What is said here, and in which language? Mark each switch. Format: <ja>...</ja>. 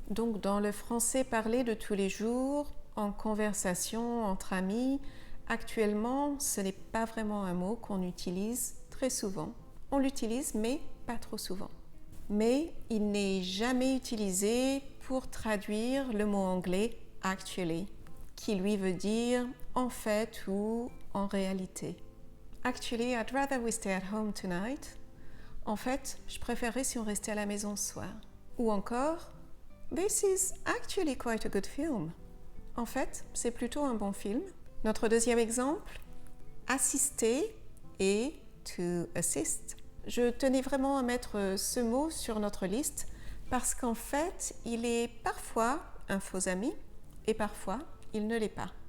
<fr>Donc dans le français parlé de tous les jours, en conversation entre amis, actuellement, ce n'est pas vraiment un mot qu'on utilise très souvent. On l'utilise, mais pas trop souvent. Mais il n'est jamais utilisé pour traduire le mot anglais « actually », qui lui veut dire « en fait » ou « en réalité ».</fr> <en>Actually, I'd rather we stay at home tonight.</en> <fr>En fait, je préférerais si on restait à la maison ce soir. Ou encore,</fr> <en>This is actually quite a good film.</en> <fr>En fait, c'est plutôt un bon film. Notre deuxième exemple, assister et to assist. Je tenais vraiment à mettre ce mot sur notre liste parce qu'en fait, il est parfois un faux ami et parfois, il ne l'est pas.</fr>